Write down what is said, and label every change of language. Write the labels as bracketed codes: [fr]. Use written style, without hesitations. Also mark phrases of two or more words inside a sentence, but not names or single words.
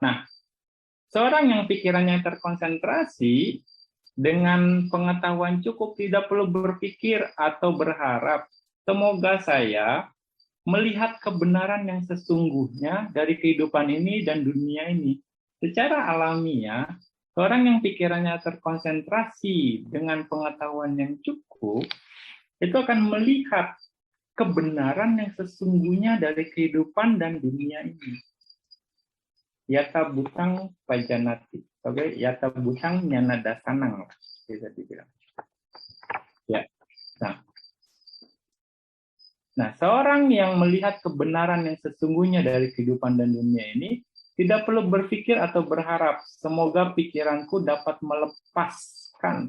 [id] Nah, seorang yang pikirannya terkonsentrasi dengan pengetahuan cukup tidak perlu berpikir atau berharap, semoga saya melihat kebenaran yang sesungguhnya dari kehidupan ini dan dunia ini. Secara alamiah, seorang yang pikirannya terkonsentrasi dengan pengetahuan yang cukup, itu akan melihat kebenaran yang sesungguhnya dari kehidupan dan dunia ini. [pi] Yata butang pajanati. Oke, yata butang nyana dasanang, [id] bisa dibilang. Ya. Nah, seorang yang melihat kebenaran yang sesungguhnya dari kehidupan dan dunia ini tidak perlu berpikir atau berharap, semoga pikiranku dapat melepaskan.